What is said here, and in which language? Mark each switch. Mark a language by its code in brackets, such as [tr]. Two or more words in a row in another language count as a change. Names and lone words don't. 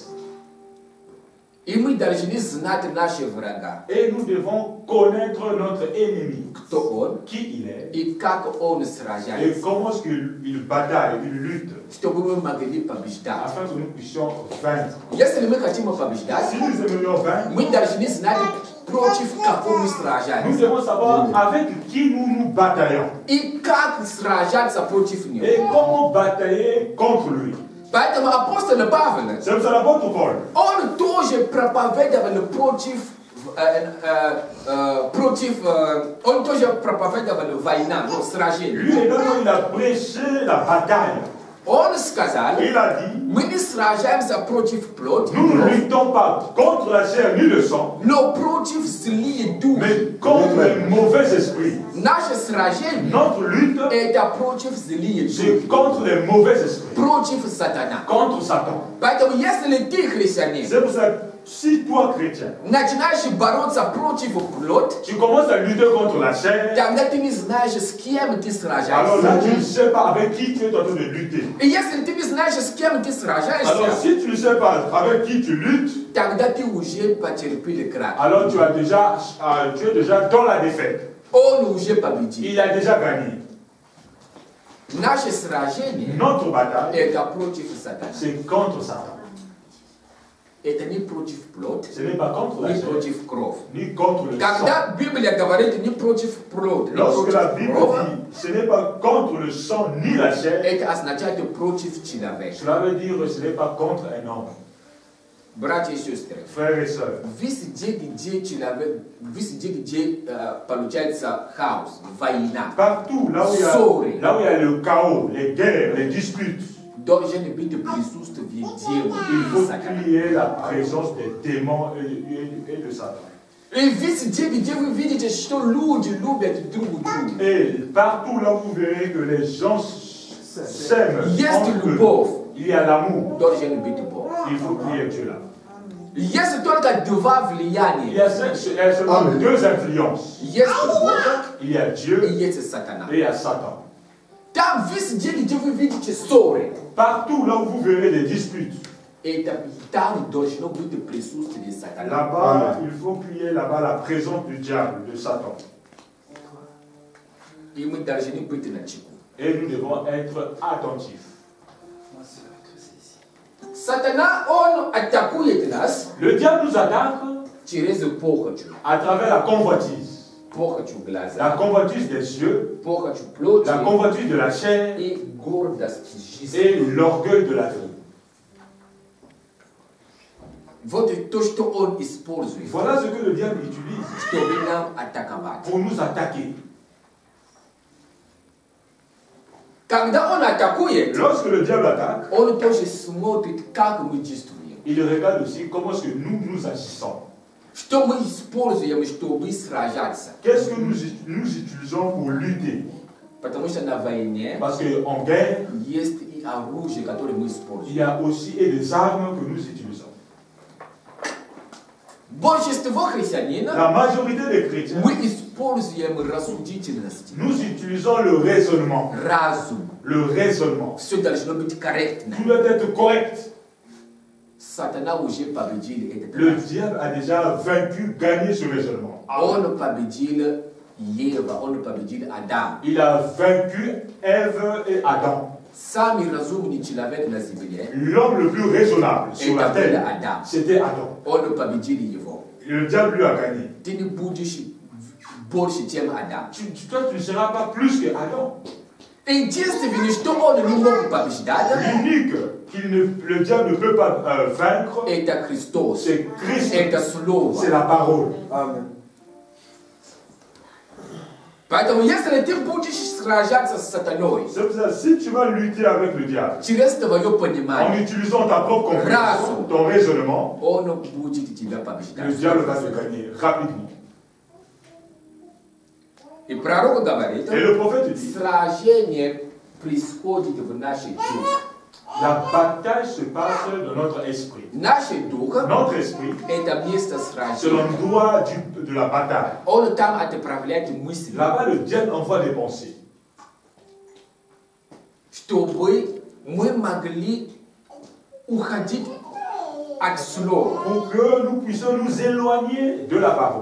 [fr] Et nous devons connaître notre ennemi, qui il est, et comment est-ce qu'il bataille, il lutte, afin que nous puissions vaincre. Si nous aimerions vaincre, nous devons savoir avec qui nous nous bataillons et comment batailler contre lui. [ru] Поэтому апостол Павел, он тоже проповедовал проповедовал война, сражение. [fr] Lui également, il a prêché la bataille. [ru] Он сказал, [fr] il a dit, [ru] мы не сражаемся против плоти, [fr] nous ne luttons pas contre la chair ni le sang, [ru] но против злых духов, [fr] mais contre les mauvais esprits. [ru] Наше сражение, [fr] notre lutte, [ru] это против злых духов, [fr] c'est contre les mauvais esprits, [ru] против сатана, [fr] contre Satan. [ru] Поэтому если ты христианин, [fr] c'est pour ça, si toi chrétien, [ru] начинаешь бороться против плоти, [fr] tu commences à lutter contre la chair, [ru] тогда ты не знаешь, с кем ты сражаешься. [fr] Alors là, tu ne sais pas avec qui tu es en train de lutter. [ru] И если ты не знаешь, с кем ты сражаешься, [fr] alors si tu ne sais pas avec qui tu luttes, [ru] тогда ты уже потерпел крах. [fr] Alors tu es déjà dans la défaite. [ru] Он уже победил. [fr] Il a déjà gagné. [ru] Наше сражение, [fr] notre bataille, [ru] это против сатана. [fr] C'est contre Satan. [ru] Это не против плоти, [fr] ce n'est pas contre la [ru] не [fr] chair, [ru] против кровь. [fr] ni contre le [ru] Когда [fr] sang. [ru] Библия говорит не против плоти, [fr] Lorsque la Bible dit, ce n'est pas contre le sang ni la chair, [ru] это означает против человека. [fr] Cela veut dire que ce n'est pas contre un homme. [ru] Братья и сестры, [fr] frères et sœurs, [ru] везде, где получается хаос, война, [fr] partout là où il y a le chaos, les guerres, les disputes, [ru] должен быть присутствие дьявола. [fr] Il faut qu'il y ait la présence des démons et de Satan. [ru] И везде, где вы видите, что люди любят друг друга. [fr] Et partout là où vous verrez que les gens s'aiment, il y a l'amour. [ru] Должен быть Бог. [fr] Il faut qu'il y ait Dieu là. [ru] Есть только два влияния. [fr] Il y a seulement deux influences. [ru] Есть Бог, [fr] il y a Dieu [ru] и есть сатана. [fr] Et il y a Satan. [ru] Там везде, где вы видите ссоры. [fr] Partout là où vous verrez des disputes. [ru] Там должно быть присутствие сатаны. [fr] Là-bas, il faut qu'il y ait là-bas la présence du diable, de Satan. [ru] И мы должны быть начеку. [fr] Et nous devons être attentifs. [ru] Сатана, он атакует нас. [fr] Le diable nous attaque [ru] через похоть. [fr] À travers la convoitise. [ru] Похоть глаза. [fr] La convoitise des yeux. [ru] Похоть плоти. [fr] La convoitise de la chair. [ru] И гордость жизни. [fr] Et l'orgueil de la vie. [ru] Вот то, что он использует. [fr] Voilà ce que le diable utilise. [ru] Чтобы нам атаковать. [fr] Pour nous attaquer. [ru] Когда он атакует, [fr] lorsque le diable attaque, [ru] он тоже смотрит, как мы действуем. [fr] Il regarde aussi comment est-ce que nous agissons. [ru] Что мы используем, чтобы сражаться. [fr] Qu'est-ce que nous utilisons pour lutter? [ru] Потому что на войне, [fr] parce qu'en guerre, [ru] есть и оружие, которое мы используем. [fr] Il y a aussi des armes que nous utilisons. [ru] Большинство христианина, [fr] la majorité des chrétiens, [ru] мы используем рассудительность. [fr] Nous utilisons le raisonnement. [ru] Разум. [fr] Le raisonnement. [ru] Все должно быть корректно. [fr] Tout doit être correct. [ru] Сатана уже победил этот. [fr] Le diable a déjà vaincu, gagné ce raisonnement. [ru] Он победил Ева, он победил Адам. [fr] Il a vaincu Ève et Adam. [ru] Самый разумный человек на земле, [fr] l'homme le plus raisonnable sur la terre, c'était Adam. [ru] Он победил его. [fr] Le diable lui a gagné. [ru] Ты не будешь больше, чем Адам. [fr] Toi, tu ne seras pas plus que Adam. [ru] Единственное, что он не мог побеждать, [fr] l'unique le diable ne peut pas vaincre, [ru] это Христос. [fr] C'est Christ. [ru] Это Слово. [fr] C'est la parole. Amen. [ru] Поэтому, если ты будешь сражаться с сатаной, [fr] si tu vas lutter avec le diable, [ru] через твое понимание, [fr] en utilisant ta propre compréhension, ton raisonnement, [ru] он будет тебя побеждать. [fr] Le diable va te gagner rapidement. [ru] И пророк говорит, [fr] et le prophète dit, [ru] сражение [fr] La bataille se passe dans notre esprit. Notre esprit, c'est l'endroit de la bataille. Là-bas, le diable envoie des pensées. Pour que nous puissions nous éloigner de la parole.